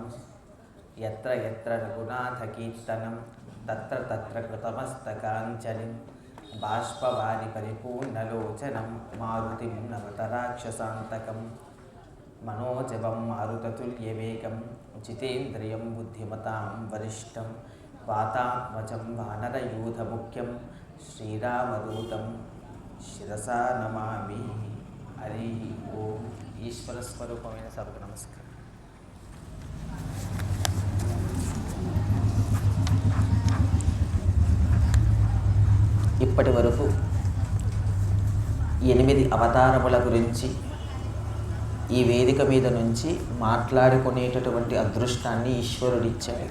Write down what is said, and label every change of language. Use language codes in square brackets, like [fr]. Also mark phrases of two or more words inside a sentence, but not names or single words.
[sa] यत्र यत्र रघुनाथकीर्तनं तत्र तत्र कृतमस्तकाञ्जलिं बाष्पवारि परिपूर्णलोचनं मारुतिं नमत राक्षसान्तकं। मनोजवं मारुततुल्यवेगं जितेन्द्रियं बुद्धिमतां वरिष्ठं वातात्मजं वानरयूथमुख्यं श्रीरामदूतं शिरसा नमामि। हरि ओम। [te] ఈశ్వరస్వరూపమైన సభకు నమస్కారం. ఇప్పటి వరకు 8 అవతారముల గురించి ఈ వేదిక మీద నుంచి మాట్లాడుకునేటటువంటి అదృష్టాన్ని ఈశ్వరుడిచ్చాడు.